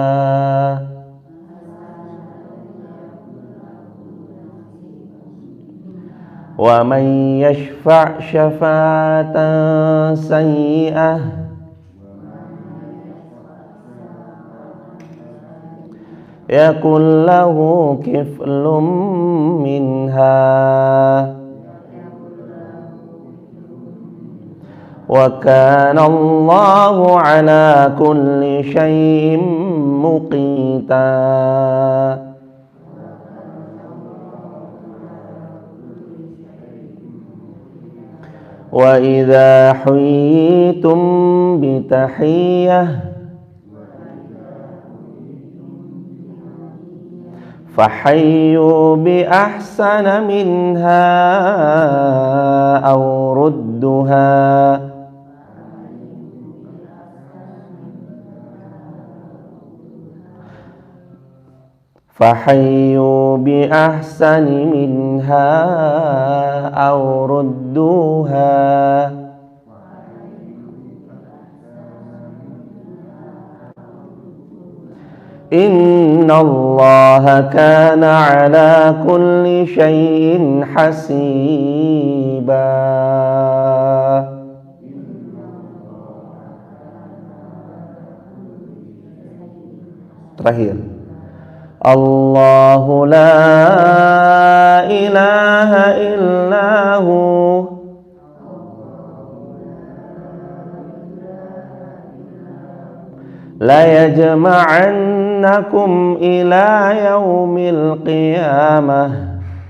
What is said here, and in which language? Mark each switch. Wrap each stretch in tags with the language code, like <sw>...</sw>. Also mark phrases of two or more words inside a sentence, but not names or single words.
<ar>ومن يشفع شفاعة سيئة يكن له كفل منها وكان الله على كل شيء مقيتا. وإذا حييتم بتحية فحيوا بأحسن منها أو ردوها فحيوا بأحسن منها أو ردوها إن الله كان على كل شيء حسيبا. Terakhir, الله لا إله إلا هو ليجمعنكم إلى يوم القيامة</ar>